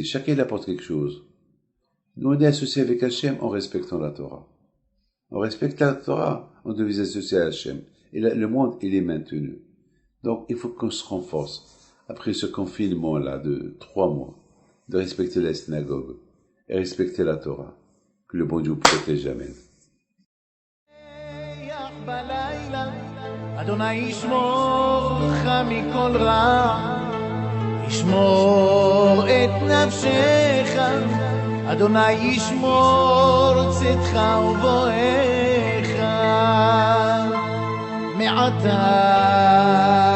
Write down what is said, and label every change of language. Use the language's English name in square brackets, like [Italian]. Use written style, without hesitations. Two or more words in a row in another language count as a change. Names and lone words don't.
[French] Chacun il apporte quelque chose. Nous, on est associés avec Hachem en respectant la Torah. On respecte la Torah, on devait associer à Hachem. Et là, le monde, il est maintenu. Donc, il faut qu'on se renforce, après ce confinement-là de 3 mois, de respecter la synagogue et respecter la Torah. Que le bon Dieu vous protège, amen. [Hebrew] אדוני ישמור לך מכל רע, ישמור את נפשך, אדוני ישמור צאתך ובואך מעתה